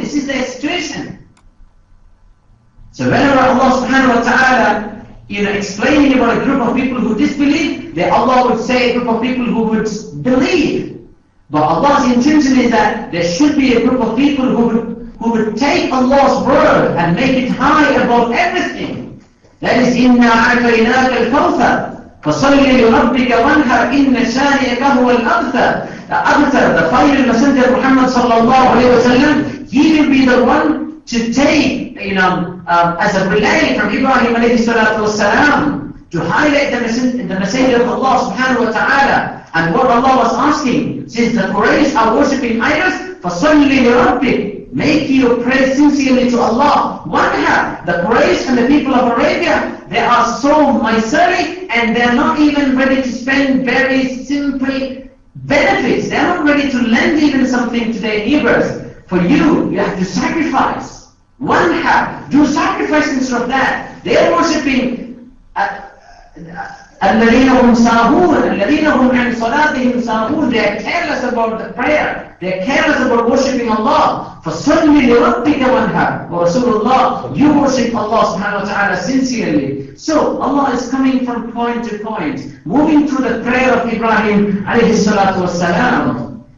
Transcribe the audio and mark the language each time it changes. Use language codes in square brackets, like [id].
[en] This is their situation. So whenever Allah subhanahu wa ta'ala explaining about a group of people who disbelieve, then Allah would say a group of people who would believe. But Allah's intention is that there should be a group of people who would take Allah's word and make it high above everything. That is, [ar] إِنَّا أَعْطَيْنَاكَ الْكَوْثَرَ فَصَلِّ لِرَبِّكَ وَانْحَرْ إِنَّ شَانِئَكَ هُوَ الْأَبْتَرُ. [en] The final messenger Muhammad sallallahu alayhi wa sallam, he will be the one to take, as a relay from Ibrahim alayhi salatu wasalam, to highlight the messenger of Allah subhanahu wa ta'ala. And what Allah was asking, since the Quraysh are worshipping idols, [ar] فَصَلِّ لِرَبِّكَ, [en] make you pray sincerely to Allah. The Quraysh and the people of Arabia, they are so miserly and they are not even ready to spend very simple benefits. They are not ready to lend even something to their neighbors. For you have to sacrifice. Do sacrifice instead of that. They are worshipping [ar] الَّذِينَ هُمْ سَاهُونَ الَّذِينَ هُمْ عَنْ صَلَاتِهِمْ سَاهُونَ. [en] They are careless about the prayer. They are careless about worshipping Allah. [ar] فَصَلِّ لِرَبِّكَ وَانْحَرْ. [en] O Rasulullah, you worship Allah subhanahu wa ta'ala sincerely. So Allah is coming from point to point, moving through the prayer of Ibrahim alayhi salatu wasalam.